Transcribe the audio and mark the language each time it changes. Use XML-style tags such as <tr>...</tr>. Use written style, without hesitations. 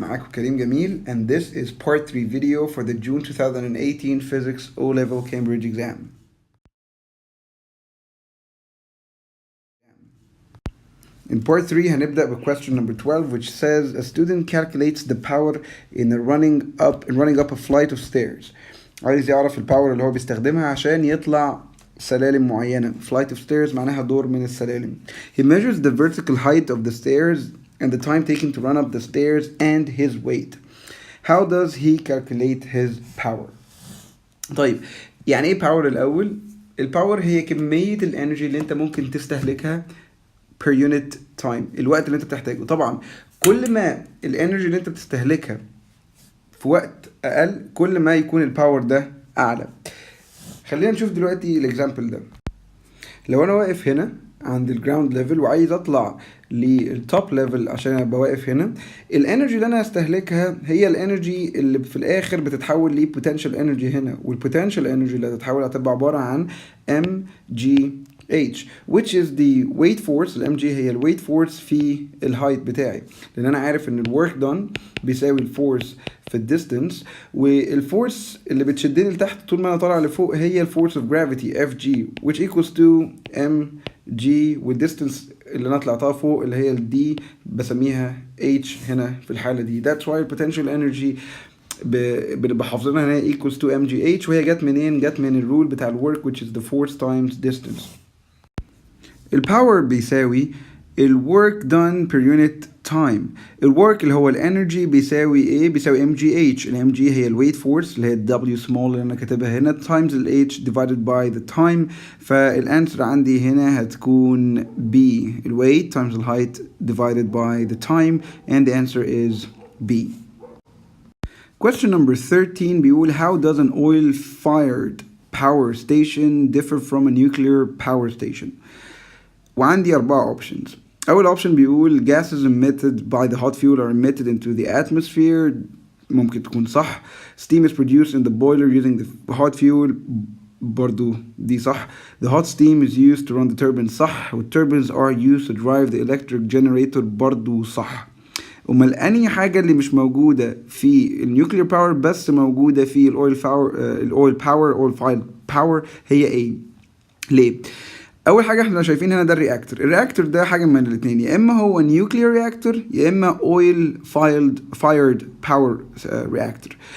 <ar>معاكم</ar> <en>كريم جميل and this is part 3 video for the June 2018 Physics O-Level Cambridge exam. In part 3</en> <ar>هنبدأ ب</ar> <en>question number 12 which says a student calculates the power in running up a flight of stairs.</en> <ar>عايز يعرف الباور اللي هو بيستخدمها عشان يطلع سلالم معينة.</ar> <en>Flight of stairs</en> <ar>معناها دور من السلالم.</ar> <en>He measures the vertical height of the stairs and the time taken to run up the stairs and his weight. How does he calculate his power?</en> <ar>طيب يعني ايه power الأول؟ الباور هي كمية الانرجي اللي انت ممكن تستهلكها</ar> <en>per unit time،</en> <ar>الوقت اللي انت بتحتاجه. طبعا كل ما الانرجي اللي انت بتستهلكها في وقت اقل كل ما يكون الباور ده اعلى. خلينا نشوف دلوقتي الاكزامبل ده. لو انا واقف هنا عند الجراوند ليفل وعايز اطلع للتوب ليفل عشان ابقى واقف هنا، الانرجي اللي انا هستهلكها هي الانرجي اللي في الاخر بتتحول لبوتنشال انرجي هنا، والبوتنشال انرجي اللي هتتحول هتبقى عباره عن mgh</ar> <en>which is the weight force.</en> <ar>الام جي هي الويت فورس في الهايت بتاعي، لان انا عارف ان الورك دون بيساوي الفورس في الديستنس، والفورس اللي بتشدني لتحت طول ما انا طالع لفوق هي الفورس اوف جرافيتي اف جي</ar> <en>which equals to mg،</en> <ar>والديستنس اللي انا طلعتها فوق اللي هي الدي بسميها h هنا في الحاله دي.</ar> <en>that's why potential energy</en> <ar>بنبقى حافظينها هنا</ar> <en>equals to mgh،</en> <ar>وهي جت منين؟ جت من الرول بتاع الورك</ar> <en>which is the force times distance.</en> <ar>الباور بيساوي الورك</ar> <en>done per unit time.</en> <ar>الورك اللي هو الانرجي بيساوي ايه؟ بيساوي ام جي اتش. الام جي هي الويت فورس اللي هي الدبليو سمول اللي انا كاتبها هنا تايمز الاتش</ar> <en>divided by the time.</en> <ar>فالانسر عندي هنا هتكون</ar> <en>B، الويت times الهايت divided by the time, and the answer is B. Question number 13</en> <ar>بيقول</ar> <en>how does an oil fired power station differ from a nuclear power station؟</en> <ar>وعندي</ar> <en>4 options.</en> <ar>أول</ar> <en>option</en> <ar>بيقول</ar> <en>gases emitted by the hot fuel are emitted into the atmosphere.</en> <ar>ممكن تكون صح.</ar> <en>Steam is produced in the boiler using the hot fuel.</en> <ar>برضو دي صح.</ar> <en>The hot steam is used to run the turbines.</en> <ar>صح.</ar> <en>والturbines are used to drive the electric generator.</en> <ar>برضو صح. أمال أنهي حاجة اللي مش موجودة في النيوكلير باور بس موجودة في الأويل باور هي إيه؟ ليه؟ اول حاجه احنا شايفين هنا ده الرياكتور ده حاجه من الاثنين، يا اما هو نيوكلير رياكتور يا اما اويل فايرد باور رياكتور.</ar>